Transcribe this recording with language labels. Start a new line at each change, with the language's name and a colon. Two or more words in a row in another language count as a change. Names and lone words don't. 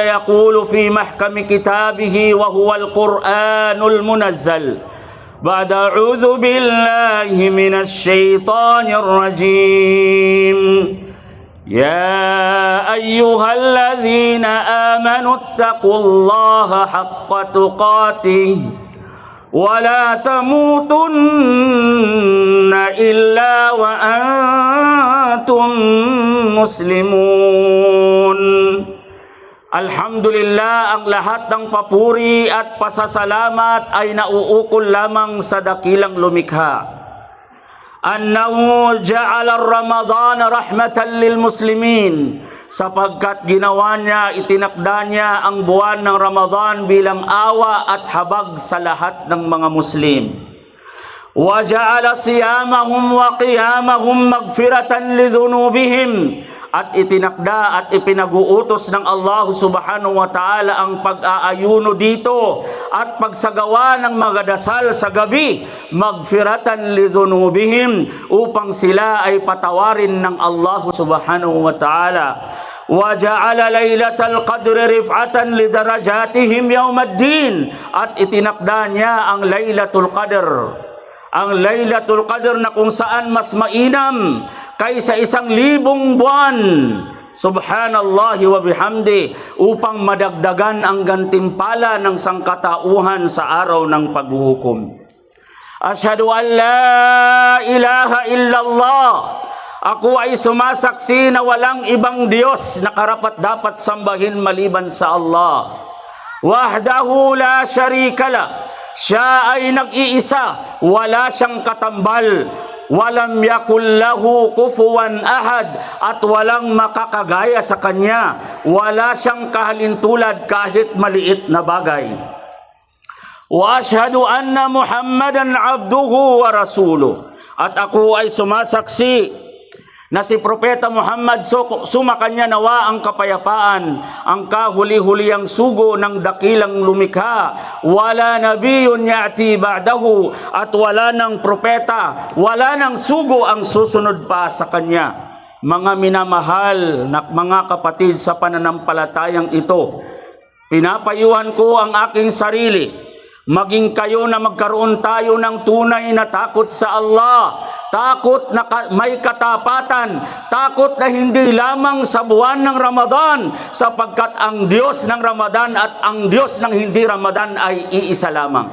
Arabic: يقول في محكم كتابه وهو القرآن المنزل بعد أعوذ بالله من الشيطان الرجيم يا أيها الذين آمنوا اتقوا الله حق تقاته ولا تموتن إلا وأنتم مسلمون.
Filipino: Alhamdulillah, ang lahat ng papuri at pasasalamat ay nauukol lamang sa dakilang lumikha.
Arabic: أنه جعل رمضان رحمة للمسلمين,
Filipino: sapagkat ginawa niya, itinakda niya ang buwan ng Ramadan bilang awa at habag sa lahat ng mga Muslim.
Arabic: وجعل صيامهم وقيامهم مغفرة لذنوبهم,
Filipino: at itinakda at ipinag-uutos ng Allah
Arabic: سبحانه وتعالى
Filipino: ang pag-aayuno dito at pagsagawa ng mga dasal sa gabi,
Arabic: مغفرة لذنوبهم,
Filipino: upang sila ay patawarin ng Allah
Arabic: سبحانه وتعالى. وجعل ليلة القدر رفعة لدرجاتهم يوم الدين,
Filipino: at itinakda niya ang Laylatul Qadr, ang Laylatul Qadr na kung saan mas mainam kaysa 1,000 buwan,
Arabic: سبحان الله وبحمده,
Filipino: upang madagdagan ang gantimpala ng sangkatauhan sa araw ng paghuhukom.
Arabic: أشهد أن لا إله إلا الله,
Filipino: ako ay sumasaksi na walang ibang Diyos na karapat-dapat sambahin maliban sa Allah.
Arabic: وحده لا شريك له,
Filipino: siya ay nag-iisa, wala siyang katambal.
Arabic: ولم يكن له كفوا أحد,
Filipino: at walang makakagaya sa kanya. Wala siyang kahalintulad kahit maliit na bagay.
Arabic: وأشهد أن محمدا عبده ورسوله,
Filipino: at ako ay sumasaksi na si Propeta Muhammad, sumakanya nawa ang kapayapaan, ang kahuli-huliang sugo ng dakilang lumikha.
Arabic: ولا نبي يأتي بعده,
Filipino: at wala ng propeta, wala ng sugo ang susunod pa sa kanya. Mga minamahal na mga kapatid sa pananampalatayang ito, pinapayuhan ko ang aking sarili, maging kayo na magkaroon tayo ng tunay na takot sa Allah, takot na may katapatan, takot na hindi lamang sa buwan ng Ramadan, sapagkat ang Diyos ng Ramadan at ang Diyos ng hindi Ramadan ay iisa lamang.